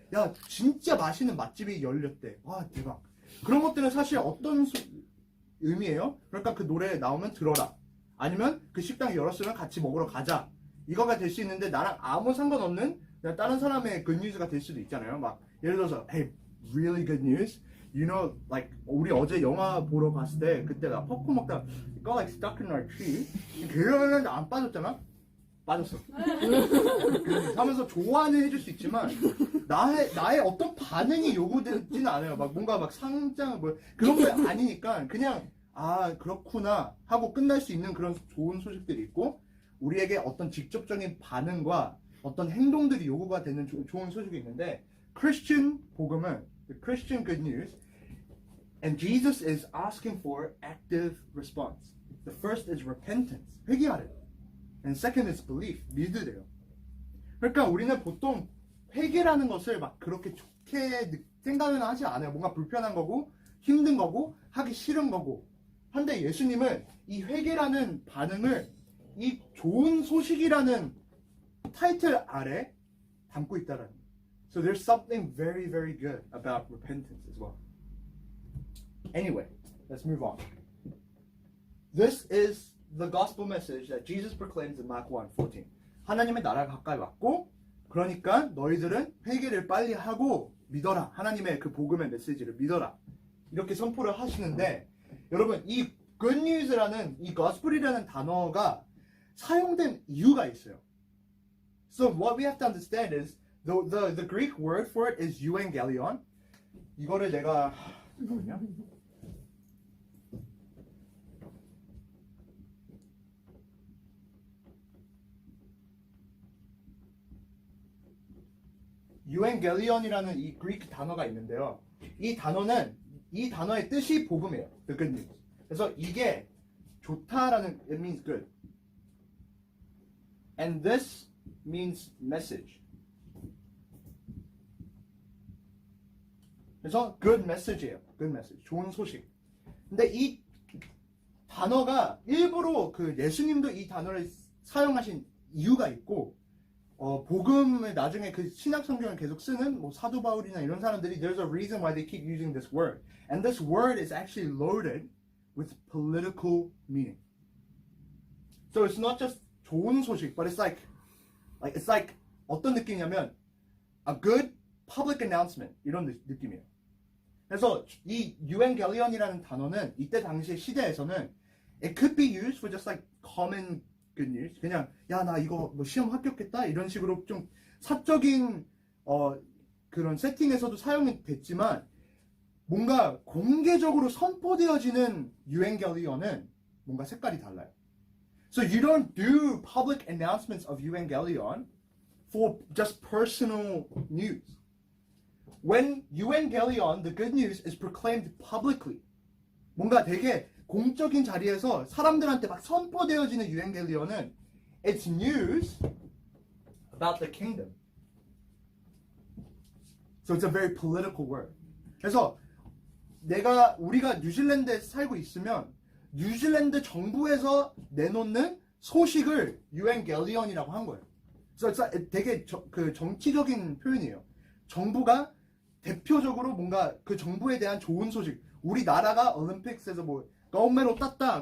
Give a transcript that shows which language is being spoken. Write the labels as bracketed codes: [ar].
[ko] 야 진짜 맛있는 맛집이 열렸대. 대박. 그런 것들은 사실 어떤 의미예요? 그러니까 그 노래 나오면 들어라. 아니면 그 식당이 열었으면 같이 먹으러 가자. 이거가 될 수 있는데 나랑 아무 상관없는 그냥 다른 사람의 good news가 될 수도 있잖아요. 막 예를 들어서 [en] hey, really good news. You know, like [ko] 우리 어제 영화 보러 갔을 때 그때 나 팝콘 먹다가 [en] got like stuck in our tree. [ko] 그러는데 안 빠졌잖아. 빠졌어. 하면서 좋아는 해줄 수 있지만 나의 어떤 반응이 요구되지는 않아요. 막 뭔가 막 상장 뭐 그런 게 아니니까 그냥 아 그렇구나 하고 끝날 수 있는 그런 좋은 소식들이 있고 우리에게 어떤 직접적인 반응과 어떤 행동들이 요구가 되는 좋은 소식이 있는데 Christian 복음은 [en] the Christian good news and Jesus is asking for active response. The first is repentance. [ko] 회개하래. [en] And second is belief. [ko] 믿으래요. 그러니까 우리는 보통 회개라는 것을 막 그렇게 좋게 생각은 하지 않아요. 뭔가 불편한 거고 힘든 거고 하기 싫은 거고. 한데 예수님은 이 회개라는 반응을 이 좋은 소식이라는 타이틀 아래 담고 있다라는 거예요. [en] So there's something very, very good about repentance as well. Anyway, let's move on. This is the gospel message that Jesus proclaims in Mark 1:14. [ko] 하나님의 나라가 가까이 왔고 그러니까 너희들은 회개를 빨리 하고 믿어라. 하나님의 그 복음의 메시지를 믿어라. 이렇게 선포를 하시는데 여러분 이 good news라는 이 gospel이라는 단어가 사용된 이유가 있어요. [en] So what we have to understand is the Greek word for it is euangelion. [ko] 이거를 내가 잠깐만요. euangelion이라는 이 그리크 단어가 있는데요. 이 단어의 뜻이 복음이에요. [en] The good news. [ko] 그래서 이게 좋다라는 [en] it means good. And this means message. [ko] 그래서 good message예요. good message. 좋은 소식. 근데 이 단어가 일부러 그 예수님도 이 단어를 사용하신 이유가 있고 복음을 나중에 그 신약 성경을 계속 쓰는 뭐 사도 바울이나 이런 사람들이 [en] there's a reason why they keep using this word. And this word is actually loaded with political meaning. So it's not just [ko] 좋은 소식, [en] but it's like [ko] 어떤 느낌이냐면 [en] a good public announcement [ko] 이런 느낌이에요. 그래서 이 euangelion이라는 단어는 이때 당시의 시대에서는 [en] it could be used for just like common good news. [ko] 그냥 야 나 이거 뭐 시험 합격했다 이런 식으로 좀 사적인 그런 세팅에서도 사용이 됐지만 뭔가 공개적으로 선포되어지는 euangelion은 뭔가 색깔이 달라요. [en] So you don't do public announcements of euangelion for just personal news. When euangelion, the good news, is proclaimed publicly, [ko] 뭔가 되게 공적인 자리에서 사람들한테 막 선포되어지는 euangelion은 [en] it's news about the kingdom. So it's a very political word. [ko] 그래서 우리가 뉴질랜드에 살고 있으면 뉴질랜드 정부에서 내놓는 소식을 euangelion이라고 한 거예요. 그래서 되게 그 정치적인 표현이에요. 정부가 대표적으로 뭔가 그 정부에 대한 좋은 소식, 우리나라가 올림픽스에서 뭐 goldmedal 땄다.